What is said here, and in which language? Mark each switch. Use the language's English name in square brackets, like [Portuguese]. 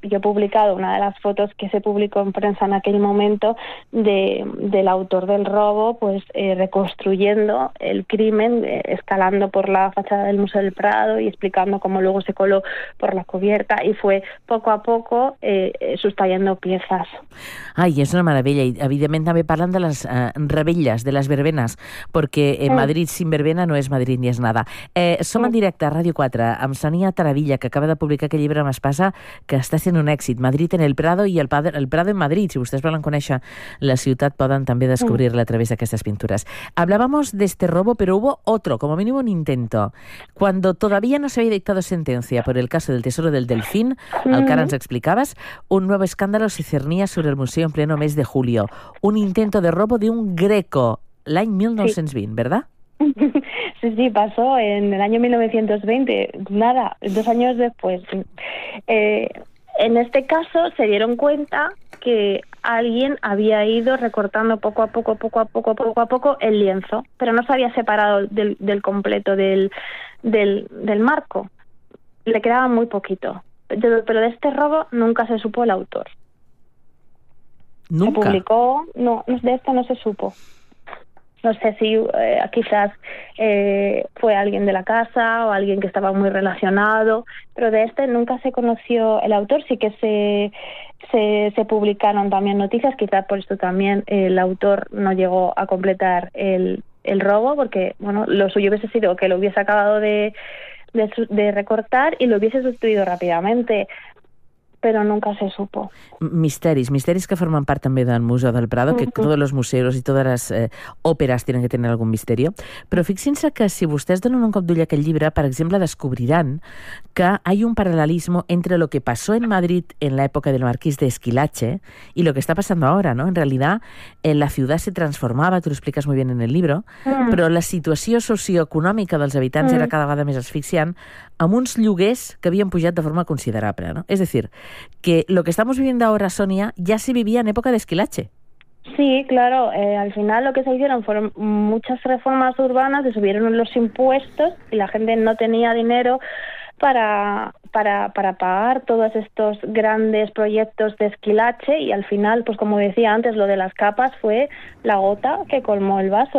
[Spanish] Yo he publicado una de las fotos que se publicó en prensa en aquel momento del autor del robo, pues reconstruyendo el crimen, escalando por la fachada del Museo del Prado y explicando cómo luego se coló por la cubierta y fue poco a poco sustrayendo piezas. Ay, es una maravilla. [Catalan] Y, evidentment, també parlant de les revetlles, de les verbenes, perquè Madrid [Spanish] sin verbena [Catalan] no és Madrid [Spanish] ni és nada. [Catalan] Som en directe a Ràdio 4, amb Sonia Taravilla, que acaba de publicar aquest llibre amb Espasa, que està sent un èxit. Madrid en el Prado i el Prado en Madrid. Si vostès volen conèixer la ciutat, poden també descobrir-la a través d'aquestes pintures. [Spanish] Hablábamos de este robo, pero hubo otro, como mínimo un intento. Cuando todavía no se había dictado sentencia por el caso del Tesoro del Delfín, [Catalan] el que ara ens explicaves, [Spanish] un nuevo escándalo se cernía sobre el museo en pleno mes de julio. Un intento de robo de un greco, [Catalan] l'any 1920, [Spanish] sí. ¿Verdad? Sí, sí, pasó en el año 1920, nada, dos años después. En este caso se dieron cuenta que alguien había ido recortando poco a poco el lienzo, pero no se había separado del completo del marco. Le quedaba muy poquito. Pero de este robo nunca se supo el autor. ¿Nunca? Se publicó, no, de esto no se supo. No sé si quizás fue alguien de la casa o alguien que estaba muy relacionado, pero de este nunca se conoció el autor. Sí que se publicaron también noticias, quizás por esto también el autor no llegó a completar el robo, porque bueno, lo suyo hubiese sido que lo hubiese acabado de recortar y lo hubiese sustituido rápidamente. Però nunca se supo. [Catalan] Misteris que formen part també del Museu del Prado, que tots els museus i totes les òperes tenen que tenir algun misteri. Però fixin-se que si vostès donen un cop d'ull a aquest llibre, per exemple, descobriran que hi ha un paral·lelisme entre el que passó en Madrid en l'època del marquís d'Esquilache i el que està passant ara, no? En realitat, la ciutat se transformava, tu ho expliques molt bé en el llibre, però la situació socioeconòmica dels habitants era cada vegada més asfixiant amb uns lloguers que havien pujat de forma considerable, no? És a dir, [Spanish] que lo que estamos viviendo ahora, Sonia, ya se vivía en época de Esquilache. Sí, claro. Al final lo que se hicieron fueron muchas reformas urbanas, se subieron los impuestos y la gente no tenía dinero para pagar todos estos grandes proyectos de Esquilache y al final, pues como decía antes, lo de las capas fue la gota que colmó el vaso.